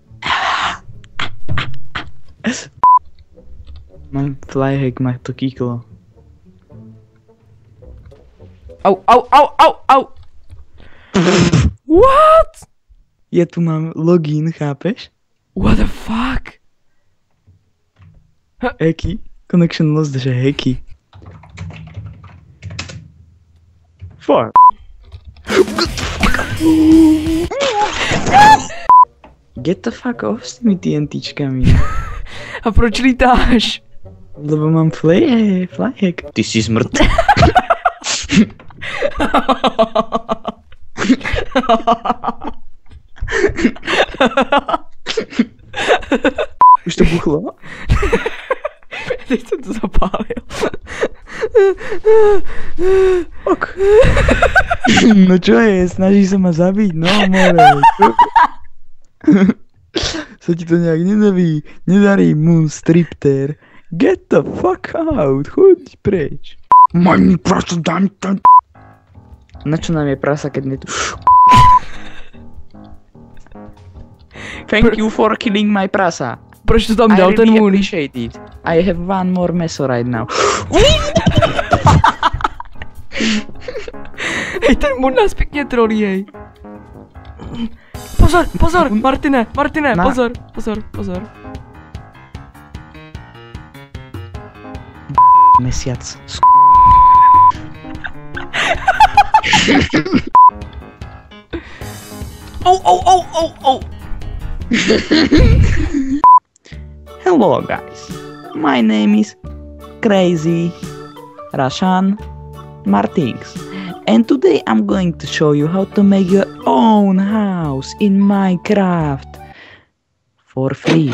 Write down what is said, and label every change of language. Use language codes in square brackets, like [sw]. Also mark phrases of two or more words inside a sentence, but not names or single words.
[sk] Mám flyhack, má to kýklo. Au. [en] What? [sk] Ja tu mám login, chápeš? [en] What the fuck? [sk] Hacky. [en] Connection lost, [sk] že hacky. [en] Fuck. Get the fuck off [sk] s tými TNTčkami. [cs] A proč lítáš? [sk] Lebo mám flyhack. Ty si smrt. Už to buchlo? [cs] Teď jsem to zapálil. Ok. [sk] No čo je, snaží sa ma zabiť, [en] no more. [sk] Sa ti to nejak nedarí, Moonstripter. [en] Get the fuck out, [sk] choď preč. Mám prasa, dám to. Na čo nám je prasa, keď netu... [en] Thank you for killing my prasa. [cs] Proč to tam dal ten Moon? [en] I really appreciate it. I have one more meso right now. [cs] Hej, ten Moon nás pěkně trolí, hej. Pozor, Martine, pozor. [sk] Mesiac. [en] Oh. Hello guys, my name is Crazy Rashan Martins, and today I'm going to show you how to make your own house in Minecraft for free.